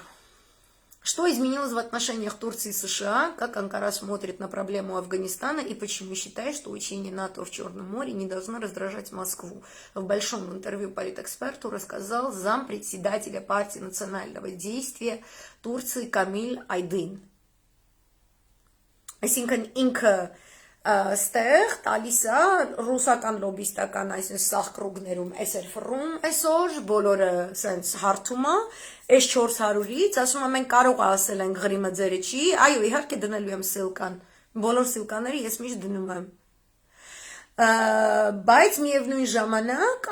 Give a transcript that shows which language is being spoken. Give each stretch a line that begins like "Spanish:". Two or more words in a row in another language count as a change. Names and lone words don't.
Russian: Что изменилось в отношениях Турции и США, как Анкара смотрит на проблему Афганистана и почему считает, что учение НАТО в Черном море не должно раздражать Москву. В большом интервью политэксперту рассказал зампредседателя партии национального действия Турции Камиль Айдын.
Armenian: Այսինքն ինքը ստեղ տալիս է ռուսական լոբիստական այսպես սախկրուգներում էսեր ֆռում այսօր բոլորը սենց հարթում է այս 400-ից ասում եմ մենք կարող է ասել ենք Ղրիմը ձերը չի այո իհարկե դնելու եմ սիլկան բոլոր սիլկաները ես միշտ դնում եմ բայց միևնույն ժամանակ